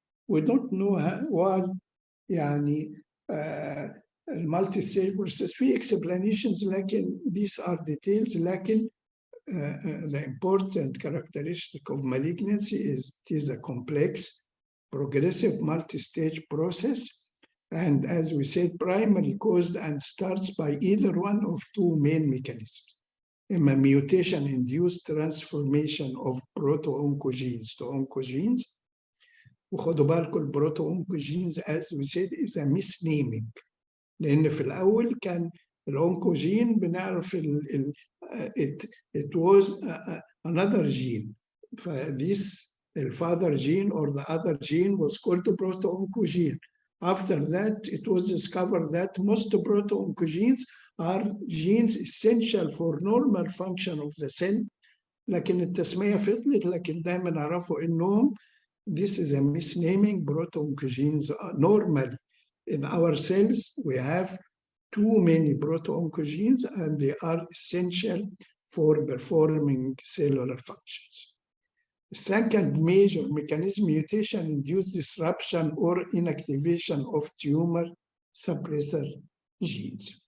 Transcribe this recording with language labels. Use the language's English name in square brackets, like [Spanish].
[English] We don't know why [Arabic] يعني [English] multi-stage process [Arabic] في [English] explanations, [Arabic] لكن [English] these are details, لكن the important characteristic of malignancy is it is a complex, progressive multi-stage process, and as we said, primarily caused and starts by either one of two main mechanisms. A mutation-induced transformation of proto-oncogenes to oncogenes. [Arabic] وخدوا بالكم [English] البروتو-oncogenes, as we said, is a misnaming. [Arabic] لأن في الأول كان الأونكوجين بنعرف [English] it was another gene. This the father gene or the other gene was called the proto-oncogene. After that, it was discovered that most proto-oncogenes are genes essential for normal function of the cell. [Arabic] لكن التسمية فضلت، لكن دائما نعرفوا إنهم [English] this is a misnaming. Proto-oncogenes normally in our cells we have too many proto-oncogenes, and they are essential for performing cellular functions. The second major mechanism, mutation-induced disruption or inactivation of tumor suppressor genes.